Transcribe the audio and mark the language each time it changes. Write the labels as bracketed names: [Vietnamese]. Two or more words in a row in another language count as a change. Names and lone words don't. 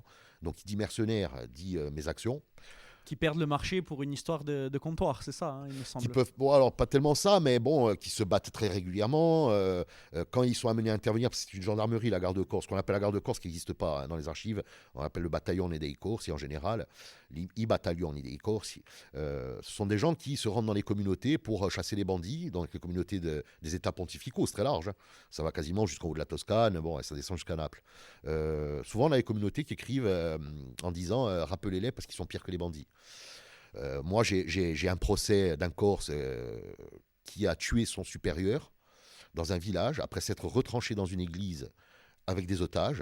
[French] Donc, qui dit mercenaire, dit mes actions. Qui perdent le marché pour une histoire de comptoir, c'est ça, hein, il me semble. Qui peuvent, bon, alors pas tellement ça, mais bon, qui se battent très régulièrement. Quand ils sont amenés à intervenir, parce que c'est une gendarmerie, la garde corse, qu'on appelle la garde corse, qui n'existe pas dans les archives, on appelle le bataillon [Italian] dei corsi [French] en général, [Italian] i battaglioni dei corsi. [French] Ce sont des gens qui se rendent dans les communautés pour chasser les bandits, dans les communautés des États pontificaux, c'est très large. Hein. Ça va quasiment jusqu'en haut de la Toscane, bon, et ça descend jusqu'à Naples. Souvent, on a les communautés qui écrivent en disant rappelez-les parce qu'ils sont pires que les bandits. Moi, j'ai un procès d'un Corse qui a tué son supérieur dans un village après s'être retranché dans une église avec des otages.